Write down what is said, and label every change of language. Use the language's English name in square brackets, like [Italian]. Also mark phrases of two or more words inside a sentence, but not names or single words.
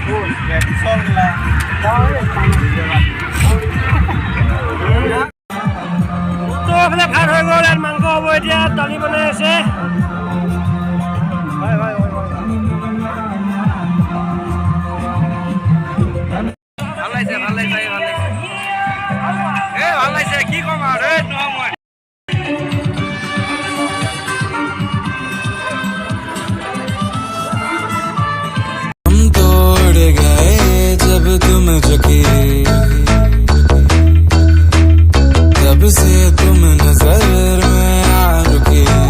[Assamese] তো এইফালে ভাত হৈ গ'ল, ইয়াত মাংস হ'ব, এতিয়া দালি বনাই আছে। কি কম আৰু [Hindi] हम तोड़ गए जब तुम झुके, तब से तुम नजर में आ रुके।